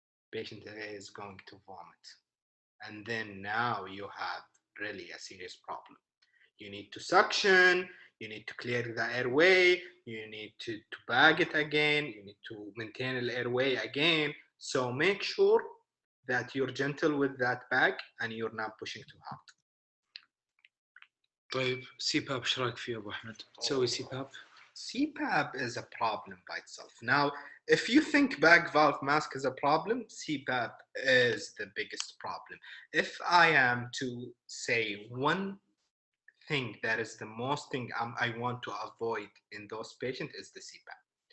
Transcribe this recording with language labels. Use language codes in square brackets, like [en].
[en] Patient is going to vomit. And then now you have really a serious problem. You need to suction, you need to clear the airway, you need to bag it again, you need to maintain the airway again. So make sure that you're gentle with that bag and you're not pushing too hard. [ar] طيب CPAP ايش رايك فيه ابو احمد؟ تسوي CPAP؟ [en] CPAP is a problem by itself. Now, if you think bag valve mask is a problem, CPAP is the biggest problem. If I am to say one thing that is the most thing I want to avoid in those patients is the CPAP.